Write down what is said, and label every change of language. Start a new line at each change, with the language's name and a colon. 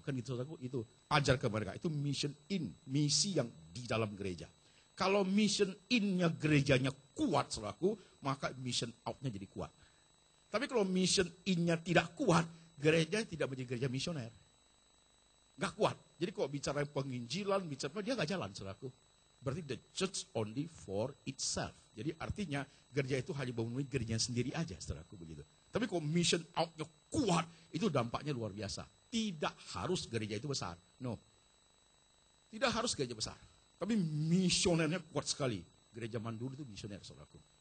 Indonesian: Kan itu ajar ke mereka, itu
English: mission in,
Indonesian: misi yang di dalam gereja. Kalau mission in-nya gerejanya kuat, saudaraku, maka mission out-nya jadi kuat. Tapi kalau mission in-nya tidak kuat, gereja tidak menjadi gereja misioner. Gak kuat. Jadi kalau bicara penginjilan, bicara dia gak jalan, saudaraku. Berarti
English: the church only for itself.
Indonesian: Jadi artinya gereja itu hanya memenuhi gerejanya sendiri aja, saudaraku, begitu. Tapi kalau mission out-nya kuat, itu dampaknya luar biasa. Tidak harus gereja itu besar.
English: No.
Indonesian: Tidak harus gereja besar. Tapi misionernya kuat sekali. Gereja Mandul itu misioner, saudaraku.